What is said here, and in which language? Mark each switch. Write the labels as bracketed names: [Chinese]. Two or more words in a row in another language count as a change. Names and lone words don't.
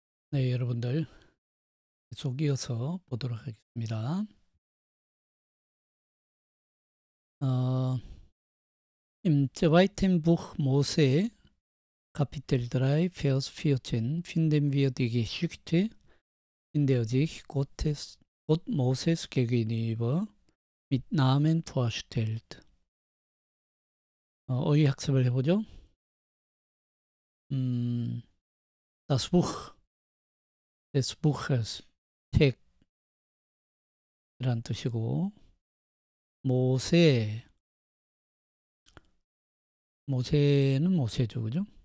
[Korean] 네, 여러분들 계속 이어서 보도록 하겠습니다. [German] Im zweiten Buch Mose, Kapitel 3, Vers 14, finden wir die Geschichte, in der sich Gott Moses gegenüber mit Namen vorstellt. [Korean] 어휘 학습을 해보죠. [German] Das Buch des Buches, [Korean] 책이란 뜻이고, 모세는 모세죠, 그죠?